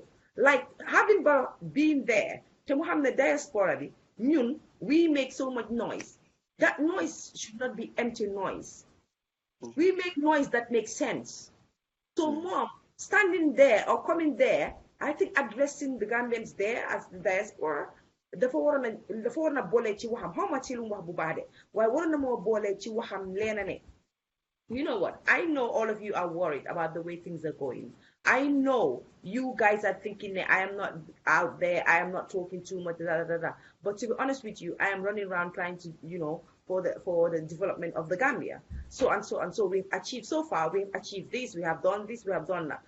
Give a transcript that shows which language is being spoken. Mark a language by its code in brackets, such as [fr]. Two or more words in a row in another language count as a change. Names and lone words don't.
[en] Like having been there, to Muhammad diaspora, we make so much noise. That noise should not be empty noise. We make noise that makes sense. So Mom, standing there or coming there, I think addressing the Gambians there as the diaspora, [wo] dafa waroon a boole ci waxam xaw ma ci lu mu wax bu baax de waaye waroon na moo boole ci waxam leena ne. [en] You know what? I know all of you are worried about the way things are going. I know you guys are thinking that I am not out there, I am not talking too much, But to be honest with you, I am running around trying to, for the development of the Gambia. So we've achieved so far, we've achieved this, we have done this, we have done that.